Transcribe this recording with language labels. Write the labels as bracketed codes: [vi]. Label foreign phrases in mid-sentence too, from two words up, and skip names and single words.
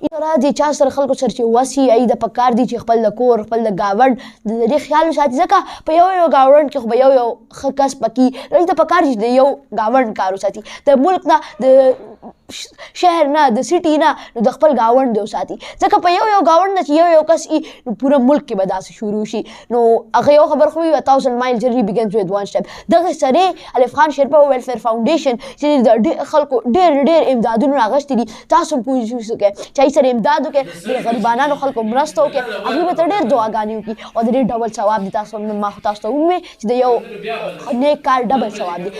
[ps] انشاءالله د چا سره خلکو سره چې وس وي، هغوی د پکار دي چې خپل د کور، خپل د ګاونډ د دې خیال وساتي، ځکه په یو ګاونډ کې خو به یو ښه کس پکې، هغوی ته پکار دي چې د یو ګاونډ کار وساتي، د ملک نه، د شهر نه، د سټي نه، نو د خپل ګاونډ دې وساتي. ځکه په یو ګاونډ نه چې یو کس وي نو پوره ملک کې به داسې شروع شي. نو هغه یو خبر خو وي [en] 1000 mile journey begins with one step. [ps] دغه سړی الف خان شیرپا ویلفیر فاونډیشن چې د خلکو ډېر امدادونه راغشتي دي، تاسو هم کوشش وکړئ چې هغوی سره امداد وکړئ، د غریبانانو خلکو مرسته وکړئ، هغوی به ته ډېر دعاګانې وکړي او د ډېر ډبل ثواب دي. تاسو ما خو تاسو ته ووایي چې د یو نیک کار ډبل ثواب دي.